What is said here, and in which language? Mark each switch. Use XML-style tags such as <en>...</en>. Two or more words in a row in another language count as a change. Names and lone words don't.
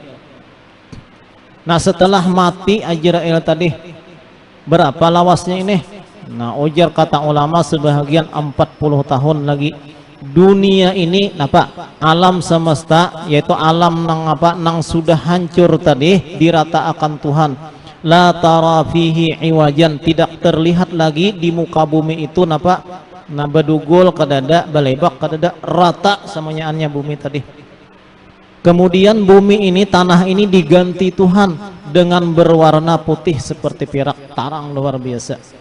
<bjn>Nah setelah mati Ajrail tadi, berapa lawasnya ini? Nah ujar kata ulama sebahagian 40 tahun lagi. Dunia ini napa? Alam semesta, yaitu alam nang apa? Nang sudah hancur tadi dirata akan Tuhan.</bjn> <ar>لا ترى فيه عوجا,</ar> <bjn>tidak terlihat lagi di muka bumi itu napa? Nah bedugul kadada, balebak kadada, rata semuanyaannya bumi tadi. Kemudian bumi ini, tanah ini diganti Tuhan dengan berwarna putih seperti perak, tarang luar biasa.</bjn>